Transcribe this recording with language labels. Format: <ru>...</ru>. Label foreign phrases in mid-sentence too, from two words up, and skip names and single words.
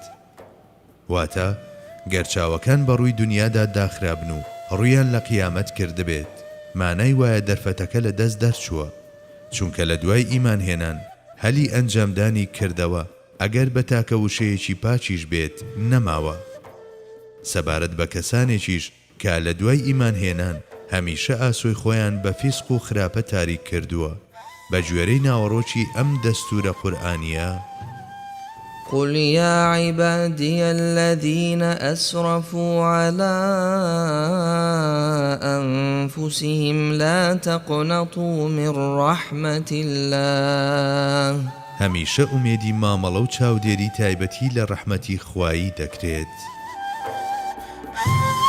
<ckb>واتە گەرچاوەکان بەڕووی دنیادا داخرابن و ڕویان لە قیامەت کردبێت، مانای وایە دەرفەتەکە لە دەست دەرچووە، چونکە لە دوای ئیمان هێنان هەلی ئەنجامدانی کردەوە ئەگەر بە تاکە وشەیەکی پاچیش بێت نەماوە. سەبارەت بە کەسانێکیش کە لە دوای ئیمان هێنان هەمیشە ئاسۆی خۆیان بە فیسق و خراپە تاریک کردووە بە گوێرەی ناوەڕۆکی ئەم دەستورە قورئانیە:</ckb> <ar>قل يا عبادي الذين أسرفوا على أنفسهم لا تقنطوا من رحمة الله.</ar> <ckb>هەمیشە ئومێدی مامەڵە و چاودێری تایبەتی لە ڕەحمەتی خوایی دەکرێت.</ckb>